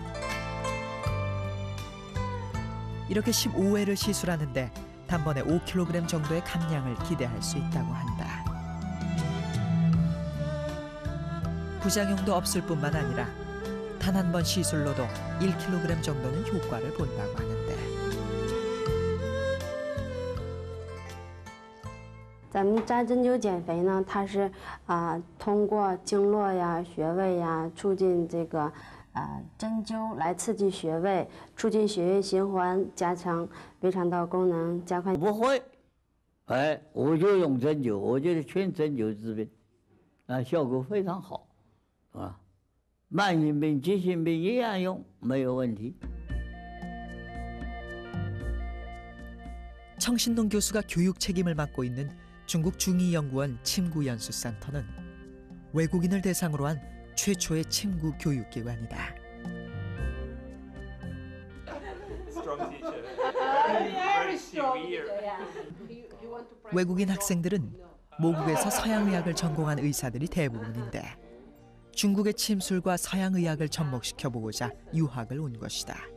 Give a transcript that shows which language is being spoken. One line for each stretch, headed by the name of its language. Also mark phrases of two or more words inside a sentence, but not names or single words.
Korean: 이렇게 15회를 시술하는데 단번에 5kg 정도의 감량을 기대할 수 있다고 한다. 부작용도 없을 뿐만 아니라 단 한 번 시술로도 1kg 정도는 효과를 본다고 하는데.
Chinese: 咱们扎针灸减肥呢，它是通过经络呀、穴位呀，促进这个针灸来刺激穴位，促进血液循环，加强胃肠道功能，加快。不会，哎，我就用针灸，我觉得全针灸治病，效果非常好，是吧？慢性病、急性病一样用，没有问题。
Korean: 청신동 교수가 교육 책임을 맡고 있는 중국 중의연구원 침구연수센터는 외국인을 대상으로 한 최초의 침구 교육기관이다. 외국인 학생들은 모국에서 서양의학을 전공한 의사들이 대부분인데 중국의 침술과 서양의학을 접목시켜보고자 유학을 온 것이다.